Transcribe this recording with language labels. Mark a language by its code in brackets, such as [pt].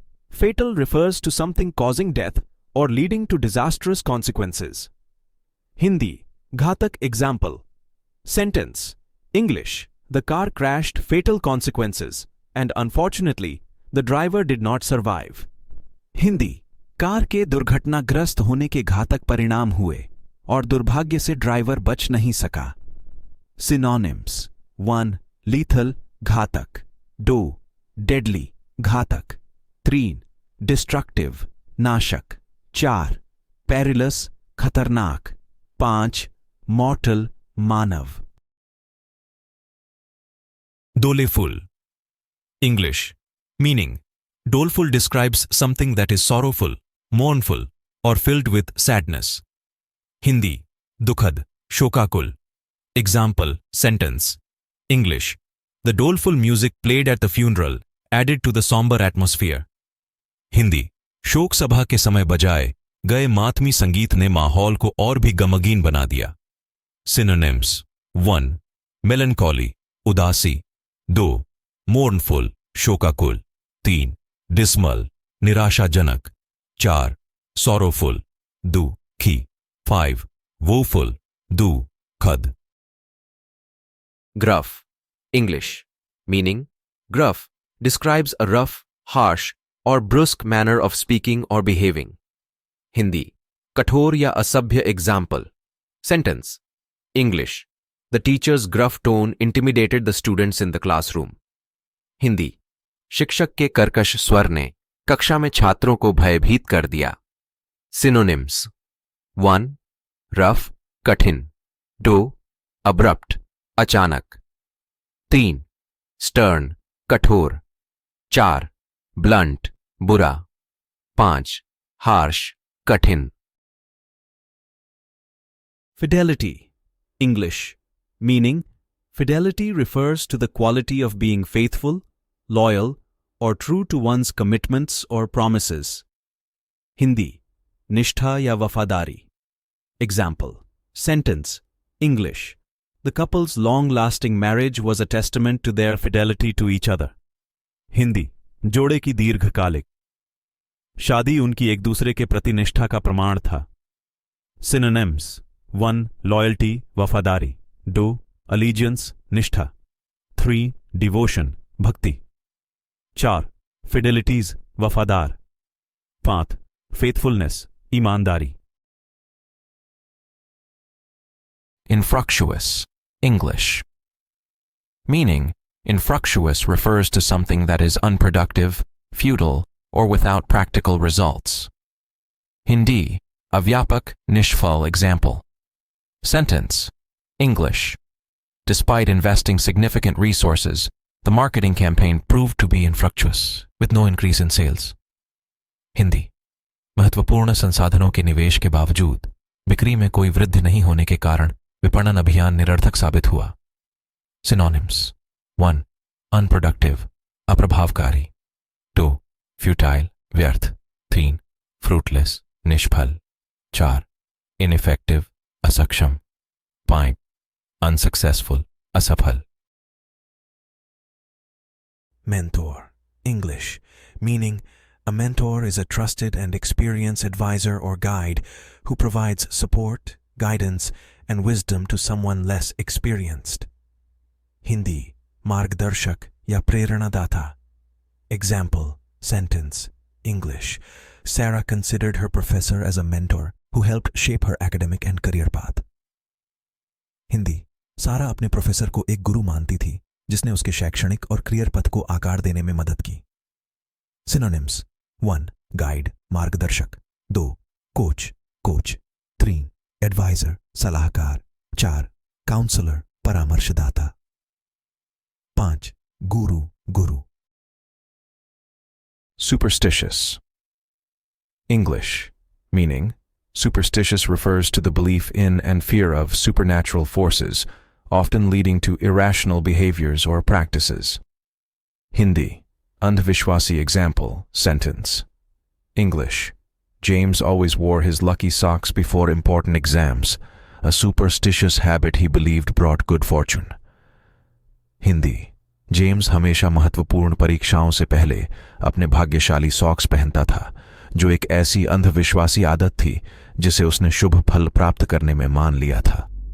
[en] Fatal refers to something causing death or leading to disastrous consequences. Hindi. Ghatak example. Sentence. English. The car crashed, fatal consequences, and unfortunately, the driver did not survive. [hi] Hindi. Car के दुर्घटनाग्रस्त होने के घातक परिणाम हुए और दुर्भाग्य से ड्राइवर बच नहीं सका. [en] Synonyms. 1. Lethal, घातक. 2. Deadly, घातक. 3. Destructive, नाशक. 4. Perilous, खतरनाक. 5. Mortal, मानव. Doleful. English. Meaning. Doleful describes something that is sorrowful, mournful, or filled with sadness. Hindi. Dukhad, shokakul. Example, sentence. English. The doleful music played at the funeral added to the somber atmosphere. [hi] Hindi. शोक सभा के समय बजाए गए मातमी संगीत ने माहौल को और भी गमगीन बना दिया. [en] Synonyms. 1. Melancholy, उदासी. 2. Mournful, शोकाकुल. 3. Dismal, निराशाजनक. 4. Sorrowful, दुखी. 5. Woeful, दुखद. Gruff. English. Meaning. Gruff describes a rough, harsh, or brusque manner of speaking or behaving. Hindi. [hi] कठोर या असभ्य example. [en] Sentence. English. The teacher's gruff tone intimidated the students in the classroom. Hindi. [hi] शिक्षक के कर्कश स्वर ने कक्षा में छात्रों को भयभीत कर दिया. [en] Synonyms. 1. Rough, कठिन. 2. Abrupt, अचानक. 3. Stern, कठोर. 4. Blunt, बुरा. 5. Harsh, कठिन. Fidelity. English. Meaning. Fidelity refers to the quality of being faithful, loyal, or true to one's commitments or promises. Hindi. [hi] Nishtha ya wafadari. [en] Example. Sentence. English. The couple's long-lasting marriage was a testament to their fidelity to each other. [hi] Hindi. जोड़े की दीर्घकालिक. शादी उनकी एक दूसरे के प्रति निष्ठा का प्रमाण था. [en] Synonyms. 1. Loyalty, वफादारी. 2. Allegiance, निष्ठा. 3. Devotion, भक्ति. 4. Fidelities, वफादार. 5. Faithfulness, ईमानदारी. Infructuous. English. Meaning. Infructuous refers to something that is unproductive, futile, or without practical results. Hindi. Avyapak, nishfal example. Sentence. English. Despite investing significant resources, the marketing campaign proved to be infructuous, with no increase in sales. Hindi. [hi] महत्वपूर्ण संसाधनों के निवेश के बावजूद बिक्री में कोई वृद्धि नहीं होने के कारण विपणन अभियान निरर्थक साबित हुआ. [en] Synonyms. 1. Unproductive, अप्रभावकारी. 2. Futile, व्यर्थ. 3. Fruitless, निष्फल. 4. Ineffective, असक्षम. 5. Unsuccessful, असफल. Mentor. English. Meaning. A mentor is a trusted and experienced advisor or guide who provides support, guidance, and wisdom to someone less experienced. Hindi. [hi] मार्गदर्शक या प्रेरणादाता. [en] Example, sentence. English. Sarah considered her professor as a mentor who helped shape her academic and career path. [hi] Hindi. सारा अपने professor को एक गुरु मानती थी जिसने उसके शैक्षणिक और करियर पथ को आकार देने में मदद की. [en] Synonyms. 1. Guide, मार्गदर्शक. 2. Coach, coach. 3. Advisor, सलाहकार. 4. Counselor, परामर्शदाता. 5. Guru, guru. Superstitious. English. Meaning. Superstitious refers to the belief in and fear of supernatural forces, often leading to irrational behaviors or practices. Hindi. Andhvishwasi example, sentence. English. James always wore his lucky socks before important exams, a superstitious habit he believed brought good fortune. Hindi. [hi] James हमेशा महत्वपूर्ण परीक्षाओं से पहले अपने भाग्यशाली socks पहनता था, जो एक ऐसी अंधविश्वासी आदत थी जिसे उसने शुभ फल प्राप्त करने में मान लिया था।